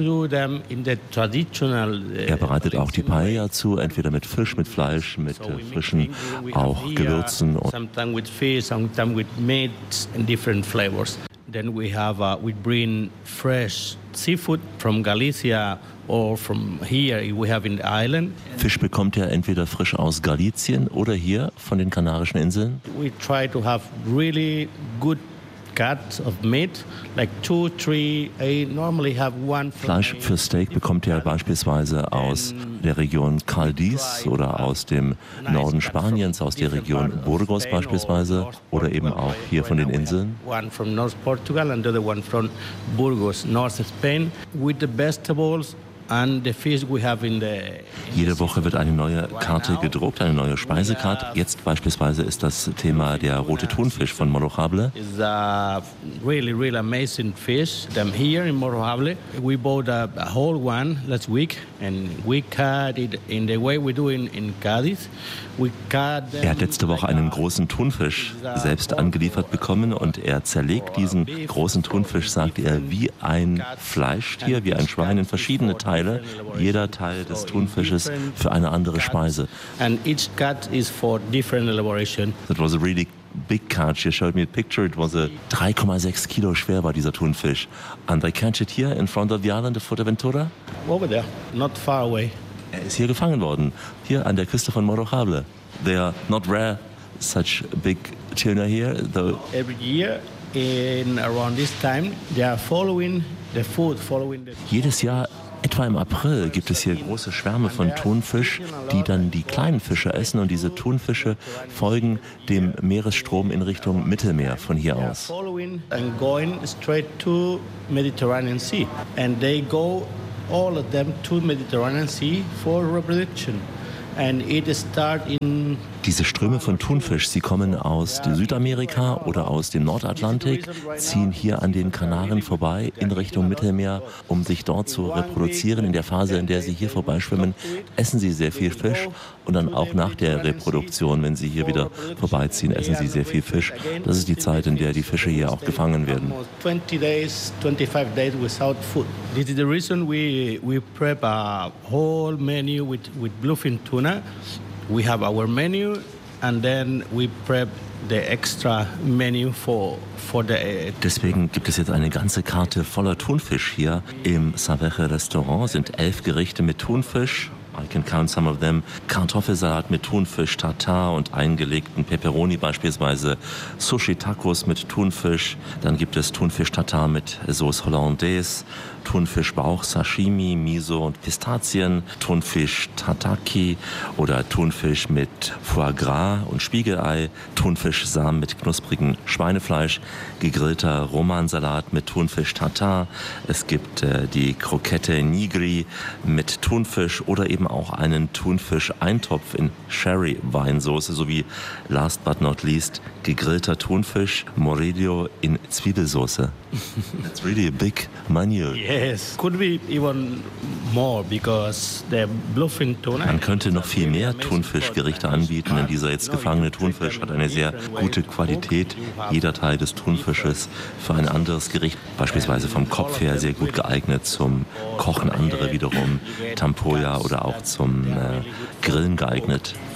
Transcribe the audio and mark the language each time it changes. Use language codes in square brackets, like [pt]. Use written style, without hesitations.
[de] Er bereitet auch die Paella zu, entweder mit Fisch, mit Fleisch, mit frischen auch Gewürzen. [en] Sometimes with fish, sometimes with meat and different flavors. Then we bring fresh seafood from Galicia. Or from here we have in the island. [de] Fisch bekommt er entweder frisch aus Galicien oder hier von den Kanarischen Inseln. [en] We try to have really good cuts of meat, like 2-3. I normally have one. [de] Fleisch für Steak bekommt er beispielsweise aus der Region Cádiz oder aus dem Norden Spaniens, aus der Region Burgos beispielsweise oder eben auch hier von den Inseln. [en] One from North Portugal and the other one from Burgos, North Spain, with the vegetables. [de] Jede Woche wird eine neue Karte gedruckt, eine neue Speisekarte. Jetzt beispielsweise ist das Thema der rote Thunfisch von Morohable. Er hat letzte Woche einen großen Thunfisch selbst angeliefert bekommen und er zerlegt diesen großen Thunfisch, sagt er, wie ein Fleischtier, wie ein Schwein in verschiedene Teile, jeder Teil des Thunfisches für eine andere Speise. [en] It was a really big cut. She showed me a picture. It was a 3,6 [de] Kilo schwer war dieser Thunfisch. [en] And I catch it here in front of the island of Fuerteventura? Over there, not far away. [de] Er ist hier gefangen worden, hier an der Küste von Morohable. [en] They are not rare, such big tuna here. Though. Every year in around this time, they are following the food, following the. [de] Jedes Jahr, etwa im April, gibt es hier große Schwärme von Thunfisch, die dann die kleinen Fische essen. Und diese Thunfische folgen dem Meeresstrom in Richtung Mittelmeer von hier aus. [en] Following and going straight to Mediterranean Sea, and they go. All of them to Mediterranean Sea for reproduction, and it start in. [de] Diese Ströme von Thunfisch, sie kommen aus Südamerika oder aus dem Nordatlantik, ziehen hier an den Kanaren vorbei in Richtung Mittelmeer, um sich dort zu reproduzieren. In der Phase, in der sie hier vorbeischwimmen, essen sie sehr viel Fisch. Und dann auch nach der Reproduktion, wenn sie hier wieder vorbeiziehen, essen sie sehr viel Fisch. Das ist die Zeit, in der die Fische hier auch gefangen werden. [en] 20 days, 25 days without food. This is the reason we prep a whole menu with bluefin tuna. We have our menu and then we prep the extra menu for the. [de] Deswegen gibt es jetzt eine ganze Karte voller Thunfisch hier im Saveje Restaurant. Sind 11 Gerichte mit Thunfisch. [en] I can count some of them. [de] Kartoffelsalat mit Thunfisch, Tartar und eingelegten Peperoni beispielsweise. Sushi-Tacos mit Thunfisch. Dann gibt es Thunfisch-Tartar mit Sauce Hollandaise. Thunfisch-Bauch, Sashimi, Miso und Pistazien. Thunfisch-Tataki oder Thunfisch mit Foie Gras und Spiegelei. Thunfisch-Samen mit knusprigem Schweinefleisch. Gegrillter Romansalat mit Thunfisch-Tartar. Es gibt die Croquette Nigri mit Thunfisch oder eben auch einen Thunfisch-Eintopf in Sherry-Weinsauce sowie last but not least gegrillter Thunfisch Morillo in Zwiebelsauce. [en] It's really a big menu. Yes, could be even more because the bluefin tuna. [de] Man könnte noch viel mehr Thunfischgerichte anbieten, denn dieser jetzt gefangene Thunfisch hat eine sehr gute Qualität. Jeder Teil des Thunfisches für ein anderes Gericht, beispielsweise vom Kopf her sehr gut geeignet zum Kochen, andere wiederum Tampoya oder auch zum Grillen geeignet.